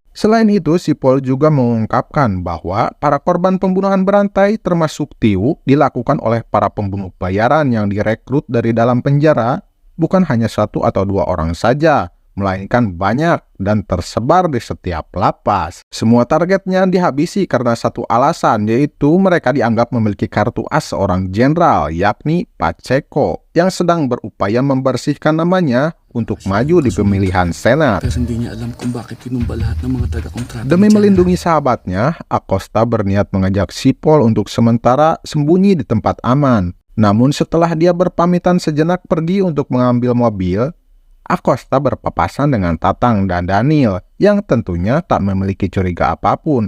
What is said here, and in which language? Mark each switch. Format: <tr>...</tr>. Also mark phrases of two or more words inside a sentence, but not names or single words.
<id>Selain itu, si Paul juga mengungkapkan bahwa para korban pembunuhan berantai termasuk Tiu dilakukan oleh para pembunuh bayaran yang direkrut dari dalam penjara, bukan hanya satu atau dua orang saja, melainkan banyak dan tersebar di setiap lapas. Semua targetnya dihabisi karena satu alasan, yaitu mereka dianggap memiliki kartu as seorang jenderal, yakni Pacheco, yang sedang berupaya membersihkan namanya untuk maju di pemilihan senat.</id> <tl>Hindi niya alam kung bakit pinumba lahat ng mga taga-kontrata.</tl> <id>Demi melindungi sahabatnya, Acosta berniat mengajak si Paul untuk sementara sembunyi di tempat aman. Namun setelah dia berpamitan sejenak pergi untuk mengambil mobil, Acosta berpapasan dengan Tatang dan Daniel yang tentunya tak memiliki curiga apapun.</id>